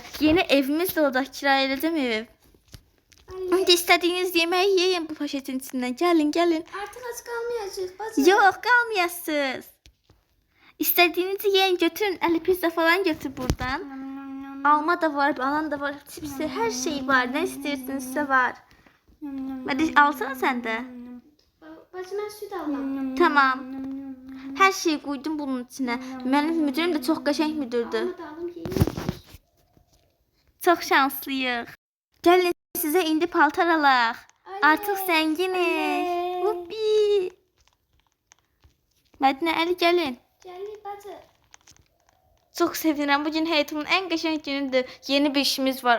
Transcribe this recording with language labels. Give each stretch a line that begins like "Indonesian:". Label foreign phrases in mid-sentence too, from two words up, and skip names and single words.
Azerbaijani: Yeni evimiz də olacaq, kirayə edəcəm ev. İndi istədiyiniz yeməyi yeyin bu poşetin içindən. Gəlin.
Turkish: Artık aç kalmayacağız bacı.
Azerbaijani: Yox, qalmayasınız. İstədiyinizi yeyin, götürün. Əli pizza falan götür buradan. Alma da var, banan da var, çipsi, hər şey var. Nə istəyirsinizsə var.
Turkish: Hadi alsana sen de. Bacı ben süt almam. Tamam. Her şeyi koydum bunun içine. Benim müdürüm de
Azerbaijani: çok qəşəng müdürdür. Alma da alım yiyeyim.
Turkish: Çok şanslıyıq.
Azerbaijani: Gəlin sizə indi paltar alaq. Artıq zənginiz. Huppi. Mədinə, Əli gəlin.
Turkish: Gelin bacı.
Azerbaijani: Çok sevinirəm. Bugün həyatımın ən qəşəng günüdür. Yeni bir işimiz var.